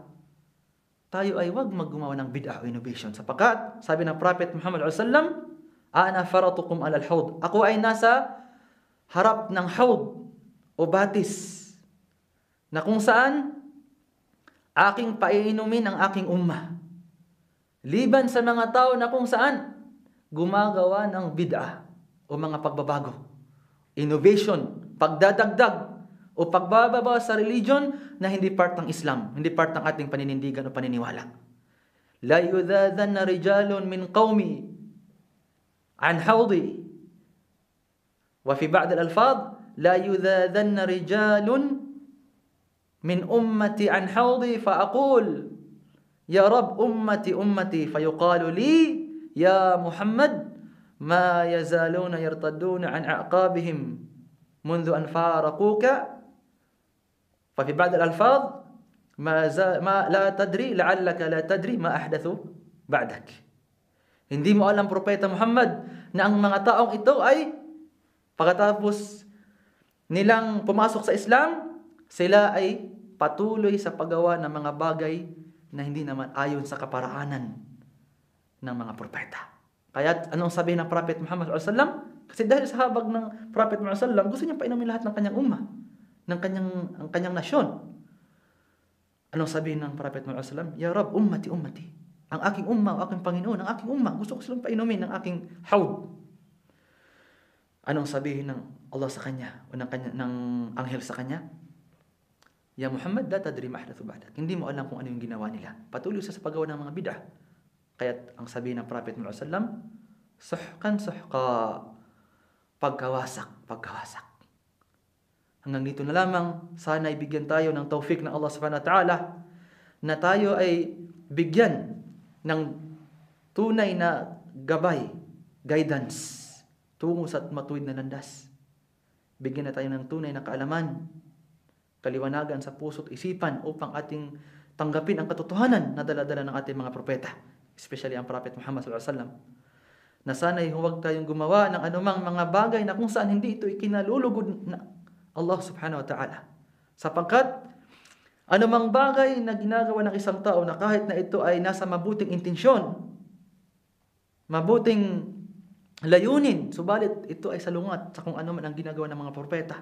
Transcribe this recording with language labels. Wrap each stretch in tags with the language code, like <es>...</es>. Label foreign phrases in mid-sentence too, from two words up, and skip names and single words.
<tl>Tayo ay wag maggumawa ng bid'ah o innovation sapagkat sabi ng Prophet Muhammad</tl> <ar>صلى الله عليه وسلم, أنا فرطكم على الحوض.</ar> <tl>Ako ay nasa harap ng hawd o batis na kung saan aking paiinumin ang aking ummah. Liban sa mga tao na kung saan gumagawa ng bid'ah o mga pagbabago, innovation, pagdadagdag o pagbababa sa religion na hindi part ng Islam, hindi part ng ating paninindigan o paniniwala.</tl> <ar>لا يذادن رجال من قومي عن حوضي. وفي بعض الألفاظ لا يذادن رجال من أمتي عن حوضي فأقول يا رب أمتي فيقال لي يا محمد ما يزالون يرتدون عن أعقابهم منذ أن فارقوك ففي بعض الألفاظ ما لا تدري لعلك لا تدري ما أحدثوا بعدك.</ar> <tl>Hindi mo alam Propeta Muhammad na ang mga taong ito ay pagkatapos nilang pumasok sa Islam, sila ay patuloy sa paggawa ng mga bagay na hindi naman ayon sa kaparaanan ng mga propeta. Kaya anong sabihin ng Prophet Muhammad</tl> <ar>صلى الله عليه وسلم?</ar> <tl>Kasi dahil sa habag ng Prophet Muhammad</tl> <ar>صلى الله عليه وسلم,</ar> <tl>gusto niya painumin lahat ng kanyang ummah, ng kanyang nasyon. Anong sabihin ng Prophet Muhammad</tl> <ar>صلى الله عليه وسلم? يا رب، أمتي.</ar> <tl>Ang aking ummah, ang aking Panginoon, ang aking ummah, gusto ko silang painumin ng aking hawd. Anong sabihin ng Allah sa kanya o ng anghel sa kanya?</tl> <ar>يا محمد، لا تدري ما أحدثوا بعدك.</ar> <tl>Hindi mo alam kung ano yung ginawa nila. Patuloy sa paggawa ng mga bid'ah. Kaya ang sabihin ng Prophet Muhammad</tl> <ar>صلى الله عليه وسلم,</ar> <tl>suhqa. Pagkawasak. Hanggang dito na lamang, sana ibigyan tayo ng taufik ng Allah</tl> <ar>سبحانه وتعالى</ar> <tl>na tayo ay bigyan ng tunay na gabay, guidance tungo sa matuwid na landas. Bigyan na tayo ng tunay na kaalaman, kaliwanagan sa puso't isipan upang ating tanggapin ang katotohanan na dala-dala ng ating mga propeta, especially ang Prophet Muhammad</tl> <ar>صلى الله عليه وسلم.</ar> <tl>Na sana'y huwag tayong gumawa ng anumang mga bagay na kung saan hindi ito ikinalulugod na Allah</tl> <ar>سبحانه وتعالى.</ar> <tl>Sapagkat anumang bagay na ginagawa ng isang tao na kahit na ito ay nasa mabuting intensyon, mabuting layunin, subalit ito ay salungat sa kung ano man ang ginagawa ng mga propeta.</tl>